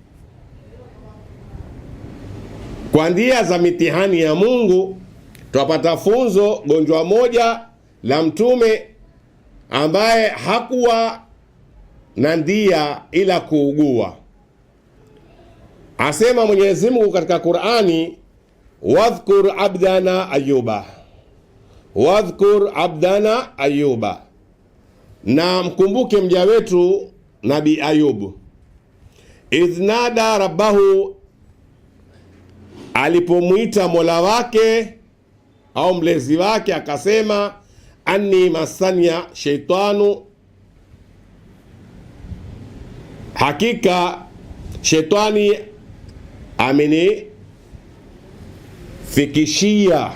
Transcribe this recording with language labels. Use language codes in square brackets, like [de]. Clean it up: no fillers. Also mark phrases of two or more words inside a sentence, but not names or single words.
[sw] kwa ndia za mitihani ya Mungu, twapata funzo gonjwa moja la mtume ambaye hakuwa na ndia ila kuugua. Asema Mwenyezi Mungu katika Qur'ani, [ar] واذكر عبدنا أيوب، واذكر عبدنا أيوب, [sw] na mkumbuke mja wetu Nabii Ayubu, [ar] إذ نادى ربه, [sw] alipomwita Mola wake au mlezi wake akasema, [ar] أني مسني الشيطان, [sw] hakika shetani amenifikishia.